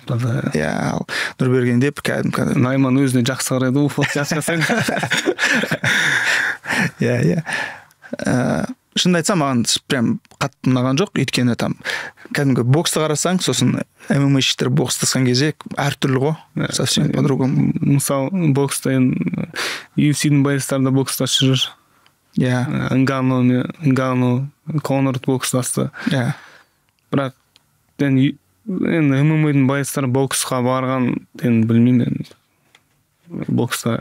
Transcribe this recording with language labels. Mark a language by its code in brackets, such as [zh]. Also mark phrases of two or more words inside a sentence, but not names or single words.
[kk] Иә, Нұрберген деп кәдім. Найман өзіне жақсы қарайды, ол фото жасасаң. Иә. Шынды айтсам, маған прям қатты ұнаған жоқ, өйткені там кәдімгі боксты қарасаң, сосын ММА-шілер бокстасқан кезде әртүрлі ғой, [ru] совсем по-другому. [kk] Мысалы, бокста UFC-дің байыстарында бокстасы жүр. Иә. Нгану, Конор бокстасты. Иә. Бірақ енді ММА-дің байыстары боксқа барған, енді білмеймін, бокста.